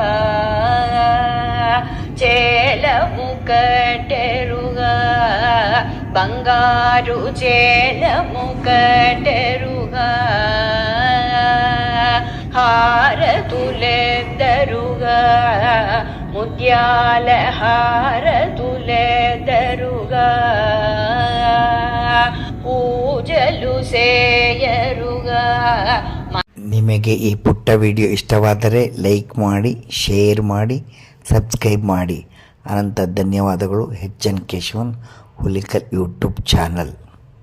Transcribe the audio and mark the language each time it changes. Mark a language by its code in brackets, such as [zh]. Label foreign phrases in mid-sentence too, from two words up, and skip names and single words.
[te] చేలము కట్టెరుగా బంగారు చేలము కట్టెరుగా హారతులెద్దరుగా ముద్యాల హారతులెద్దరుగా పూజలు సేయరుగ. [kn] ನಿಮಗೆ ಈ ಪುಟ್ಟ ವಿಡಿಯೋ ಇಷ್ಟವಾದರೆ ಲೈಕ್ ಮಾಡಿ, ಶೇರ್ ಮಾಡಿ, ಸಬ್ಸ್ಕ್ರೈಬ್ ಮಾಡಿ. ಅನಂತ ಧನ್ಯವಾದಗಳು. HN ಕೇಶವನ್ ಹುಲಿಕಲ್ ಯೂಟ್ಯೂಬ್ ಚಾನಲ್.